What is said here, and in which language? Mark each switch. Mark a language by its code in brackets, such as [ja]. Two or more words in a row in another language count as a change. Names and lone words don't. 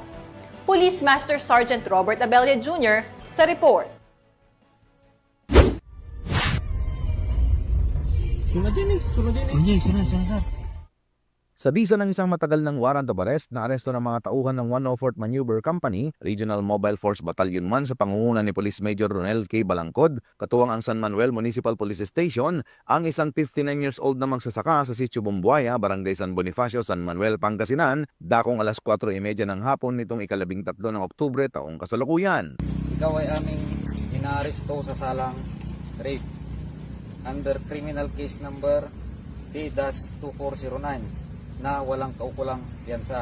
[tl] Police Master Sergeant Robert Abella Jr. sa report. Sa bisa ng isang matagal ng warrant of arrest, naaresto ng mga tauhan ng 104th Maneuver Company, Regional Mobile Force Battalion 1 sa pangunguna ni Police Major Ronel K. Balangkod, katuwang ang San Manuel Municipal Police Station, ang isang 59 [en] years old [tl] na magsasaka sa Sitio Bumbuaya, Barangay San Bonifacio, San Manuel, Pangasinan, dakong alas 4:30 ng hapon nitong ika-13 ng Oktubre taong kasalukuyan. Ikaw ay aming inaaresto sa salang [en] rape under criminal case number [tl] D-2409 na walang kaukulang piyansa.